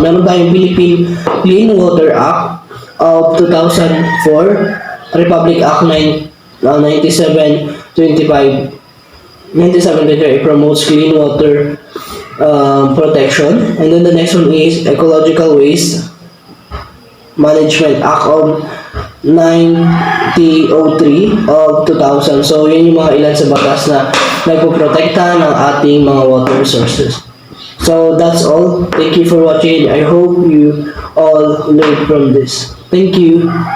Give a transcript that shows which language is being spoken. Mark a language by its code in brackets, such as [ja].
[tl] Meron tayong Philippine Clean Water Act of 2004, Republic Act 9725. [en] 9725 promotes clean water protection. And then the next one is Ecological Waste Management Act of 9003 of 2000. [tl] So, yun yung mga ilan sa batas na nagpoprotekta ng ating mga water resources. [en] So, that's all. Thank you for watching. I hope you all learned from this. Thank you.